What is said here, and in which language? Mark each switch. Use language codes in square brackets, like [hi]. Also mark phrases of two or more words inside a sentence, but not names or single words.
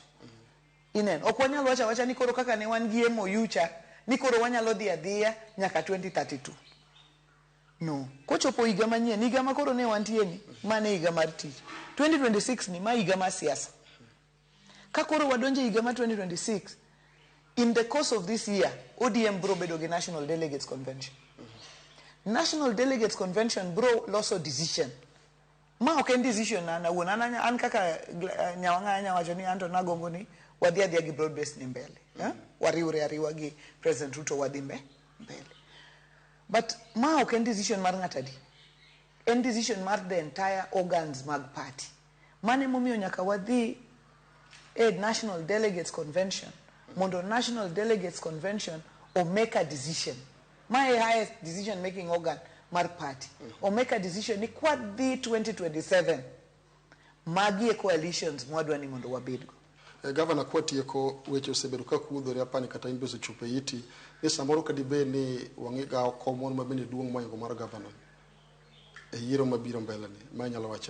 [luo] Inen, ok wanyalo wacha ni koro kaka ne wan gi MOU cha ni koro wanyalo dhi adhiya nyaka 2032. No. Kochopo higa manyien, higa ma koro ne wantie ni, mane higa mar tich. 2026 ni ma higa ma siasa. Ka koro wadonje higa ma 2026, [en] in the course of this year, [luo] ODM bro bedo gi National Delegates Convention. National Delegates Convention bro loso decision. Ma ok en decision na wuon an kaka nyawanga wacho ni anto nagombo ni wadhi adhiya gi [en] broad based [luo] ni mbele. Wariwre ariwa gi President Ruto wadhi mbele. But ma ok en decision mar ng'atadi. En decision mar [en] the entire organs [luo] mag party. Mane momiyo nyaka wadhi National Delegates Convention. Mondo National Delegates Convention [en] or make a decision. My highest decision making organ mar party. Or make a decision [luo] ni kwa di 2027. Magi e coalitions mwadwa ni mondo wabedgo. Governor Kwatieko weche osebedo ka kudhore apani kata imbe osechopo iti ni samoro kadibe ni wang'iga komon mabende duong' moingo mar governor e yiero mabiro mbele ni ma nyalo wacho.